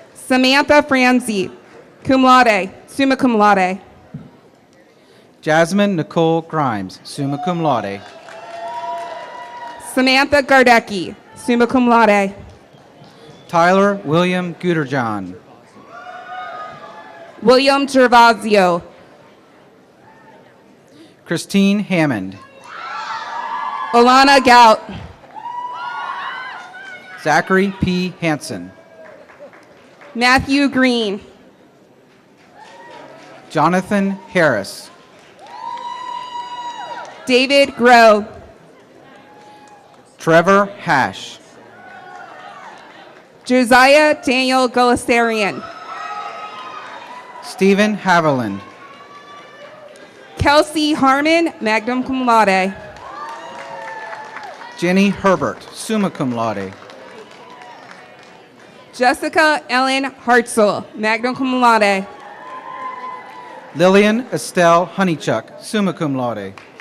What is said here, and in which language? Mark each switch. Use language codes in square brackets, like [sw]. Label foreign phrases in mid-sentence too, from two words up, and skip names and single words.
[en] Samantha Franzi, [la] cum laude, summa cum laude. [en] Jasmine Nicole Grimes, [la] summa cum laude. [en] Samantha Gardecki, [la] summa cum laude. [en] Tyler William Guterjohn. William Gervasio. Christine Hammond. Alana Gout. Zachary P. Hansen. Matthew Green. Jonathan Harris. David Groh. Trevor Hash. Josiah Daniel Golasarian. Stephen Haviland. Kelsey Harmon, [la] magna cum laude. [en] Jenny Herbert, [la] summa cum laude. [en] Jessica Ellen Hartzell, [la] magna cum laude. [en] Lillian Estelle Honeychuck, [la] summa cum laude.